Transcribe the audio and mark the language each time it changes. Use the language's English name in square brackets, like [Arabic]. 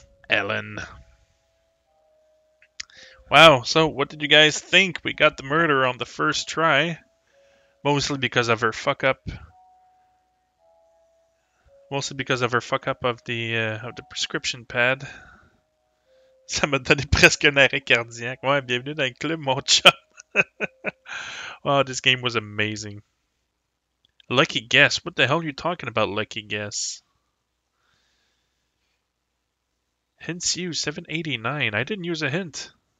[English] Ellen. Wow, so what did you guys think? We got the murder on the first try. Mostly because of her fuck up. Mostly because of her fuck up of the prescription pad. [French] Ça m'a donné presque un arrêt cardiaque. Ouais, bienvenue dans le club, mon chum. [English] Wow, this game was amazing. Lucky guess. What the hell are you talking about, lucky guess? Hints used 789. I didn't use a hint.